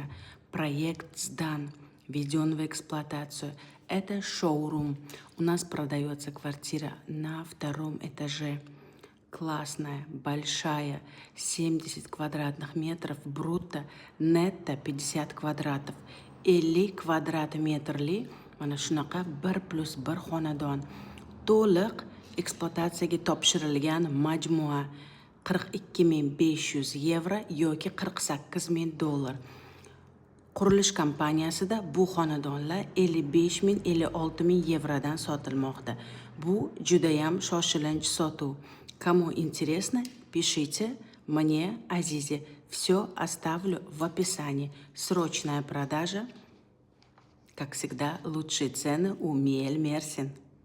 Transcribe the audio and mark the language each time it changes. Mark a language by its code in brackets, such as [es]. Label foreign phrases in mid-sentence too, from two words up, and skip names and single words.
[ru] Проект сдан, введен в эксплуатацию. Это шоурум. У нас продается квартира на втором этаже. Классная, большая, 70 квадратных метров брутто, нетто 50 квадратов. [uz] 50 квадрат metrli mana shunaqa 1+1 xonadon. To'liq ekspluatatsiyaga topshirilgan majmua 42.500 yevro yoki $48.000. Qurilish kompaniyasida bu xonadonlar 55.000 56.000 yevrodan sotilmoqda. Bu judayam shoshilinch sotuv. [ru] Кому интересно, пишите мне, Азизе. Все оставлю в описании. Срочная продажа. Как всегда, лучшие цены у Миель Мерсин.